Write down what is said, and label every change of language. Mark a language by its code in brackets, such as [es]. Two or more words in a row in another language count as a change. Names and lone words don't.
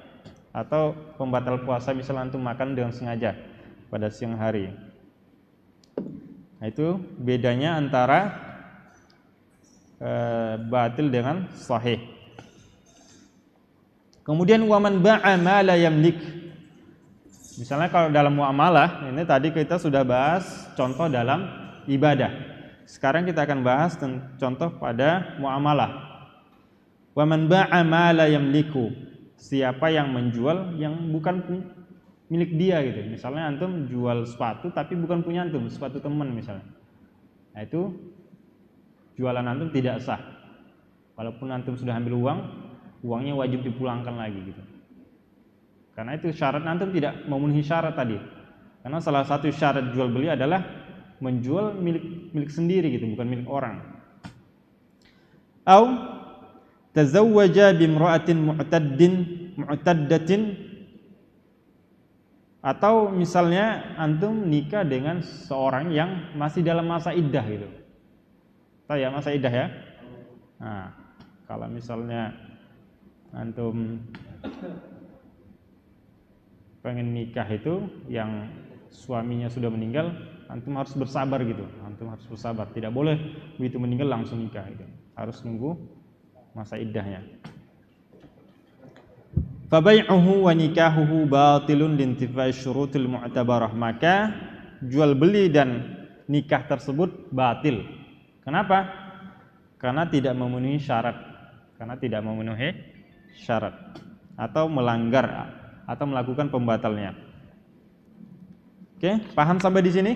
[id] Atau pembatal puasa, misalnya antum makan dengan sengaja pada siang hari. Nah, itu bedanya antara batil dengan sahih. [ar] Kemudian ومن باع ما لا يملك. [id] Misalnya kalau dalam muamalah, ini tadi kita sudah bahas contoh dalam ibadah. Sekarang kita akan bahas contoh pada muamalah. [ar] ومن باع ما لا يملك, [id] siapa yang menjual yang bukan milik dia gitu. Misalnya antum jual sepatu tapi bukan punya antum, sepatu teman misalnya. Nah, itu jualan antum tidak sah. Walaupun antum sudah ambil uangnya wajib dipulangkan lagi gitu. Karena itu syarat antum tidak memenuhi syarat tadi. Karena salah satu syarat jual beli adalah menjual milik sendiri gitu, bukan milik orang. [ar] أو تزوج بامرأة معتدة, [id] atau misalnya antum nikah dengan seorang yang masih dalam masa iddah gitu. Tahu ya masa iddah ya? Nah, kalau misalnya antum pengen nikah itu yang suaminya sudah meninggal, antum harus bersabar gitu. Antum harus bersabar, tidak boleh begitu meninggal langsung nikah gitu. Harus nunggu masa iddahnya. [ar] فبيعه ونكاحه باطل لانتفاء الشروط المعتبرة. [id] Maka jual beli dan nikah tersebut batil. Kenapa? Karena tidak memenuhi syarat. Karena tidak memenuhi syarat atau melanggar atau melakukan pembatalnya. Oke, paham sampai di sini?